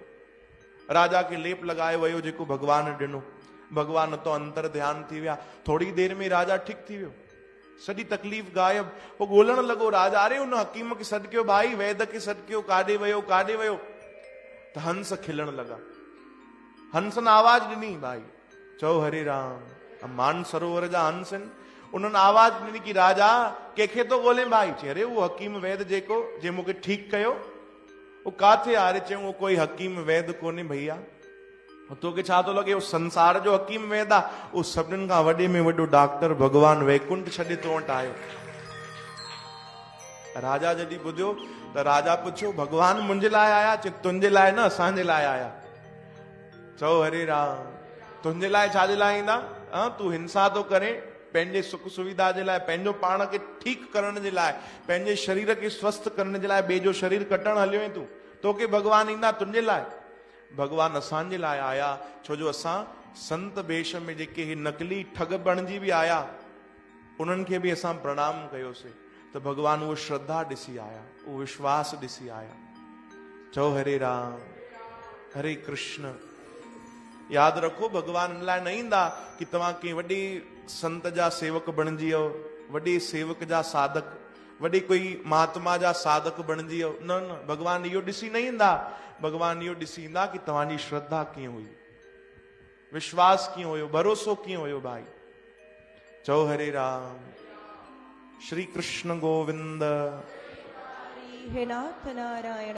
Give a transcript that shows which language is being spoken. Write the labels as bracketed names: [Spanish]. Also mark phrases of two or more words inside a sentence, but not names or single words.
[Sindhi] राजा खे लेप लॻायो वियो जेको भगवान ॾिनो, भगवान तो अंतर ध्यान थी विया, थोड़ी देर में राजा ठीक थी वियो, सॼी तकलीफ़ गायब। वो ॻोल्हण लॻो राजा, अरे उन हकीम खे सॾु कयो भाई, वैद खे सॾु कयो, काॾे वियो काॾे वियो? त हंस खिलण लॻा, हंसनि आवाज ॾिनी भाई, चओ हरे राम। मान सरोवर जा हंस आहिनि, उन्हनि आवाज ॾिनी कि राजा कंहिंखे तो ॻोल्हे भाई? चई अरे वो हकीम वैद जेको जे मूंखे ठीकु कयो, वो काथे आहे? अरे चयूं वो कोई हकीम वैद कोन्हे भैया, तोखे छा थो लॻे वो संसार जो हकीम वैद आहे? वो सभिनीनि खां वॾे में वॾो डॉक्टर भगवान वैकुंठ छॾे तो वटि आयो। राजा जॾहिं ॿुधियो त राजा पुछियो भगवान मुंहिंजे लाइ आया? चई तुंहिंजे लाइ न, असांजे लाइ आया। चओ हरे राम। तुंहिंजे लाइ छाजे लाइ ईंदा? तूं हिंसा तो करे पंहिंजे सुख सुविधा जे लाइ, पंहिंजो पाण खे ठीकु करण जे लाइ, पंहिंजे शरीर खे स्वस्थ करण जे लाइ ॿिए जो शरीर कटण हलियो ऐं तोखे भगवान ईंदा तुंहिंजे लाइ? भगवान असांजे लाइ आया, छो जो असां संत वेश में जेके ही नकली ठग बणिजी बि आया, उन्हनि खे बि असां प्रणाम कयोसीं, त भगवान उहो श्रद्धा ॾिसी आया, उहो विश्वास ॾिसी आया। चओ हरे राम हरे कृष्ण। यादि रखो भगवान इन लाइ न ईंदा कि तव्हां कंहिं वॾे संत जा सेवक बणिजी वियो, वॾे सेवक जा साधक, वॾे कोई महात्मा जा साधक बणिजी वियो, न न, भगवान इहो ॾिसी न ईंदा। भगवान इहो ॾिसी ईंदा कि तव्हांजी श्रद्धा कीअं हुई, विश्वास कीअं हुयो, भरोसो कीअं हुयो भाई। चओ हरे राम। श्री कृष्ण गोविंद। हे नाथ नारायण।